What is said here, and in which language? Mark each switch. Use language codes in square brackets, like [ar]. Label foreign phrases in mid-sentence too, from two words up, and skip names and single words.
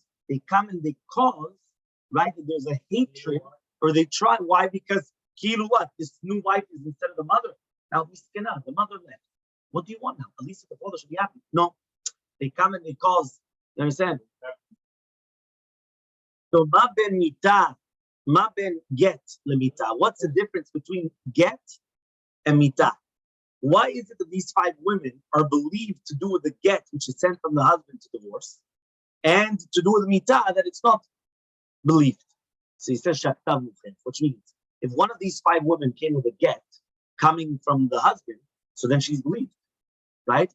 [en] They come and they cause, right, that there's a hatred, or they try. Why? Because what? This new wife is instead of the mother. Now the mother left. What do you want now? At least the father should be happy. No, they come and they cause. You understand? So [he] מה בין מיתה, מה בין גט למיתה. [en] What's the difference between get and mita? Why is it that these 5 women are believed to do with the get, which is sent from the husband to divorce, and to do with the mita that it's not believed? So he says shaktav mufchen, which means if one of these 5 women came with a get coming from the husband, so then she's believed, right?